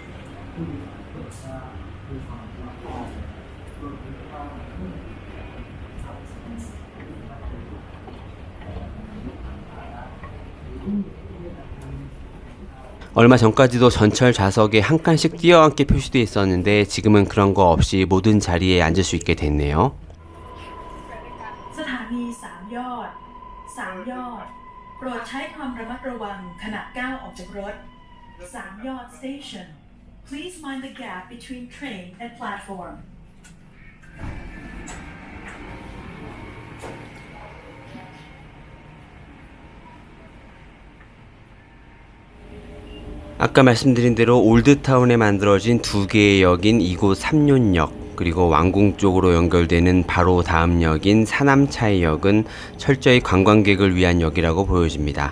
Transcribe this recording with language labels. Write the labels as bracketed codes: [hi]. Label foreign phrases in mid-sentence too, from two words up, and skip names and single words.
[ko] 얼마 전까지도 전철 좌석에 한 칸씩 뛰어앉게 표시되어 있었는데 지금은 그런 거 없이 모든 자리에 앉을 수 있게 됐네요. [th] นีสามยอดสามยอดโปรดใช้ความระมัดระวังขณะก้าวออกจากรถสามยอด station [en] Please mind the gap between train and platform [ko] 아까 말씀드린 대로 올드타운에 만들어진 두 개의 역인 이곳 삼륜역 그리고 왕궁 쪽으로 연결되는 바로 다음 역인 사남차이역은 철저히 관광객을 위한 역이라고 보여집니다.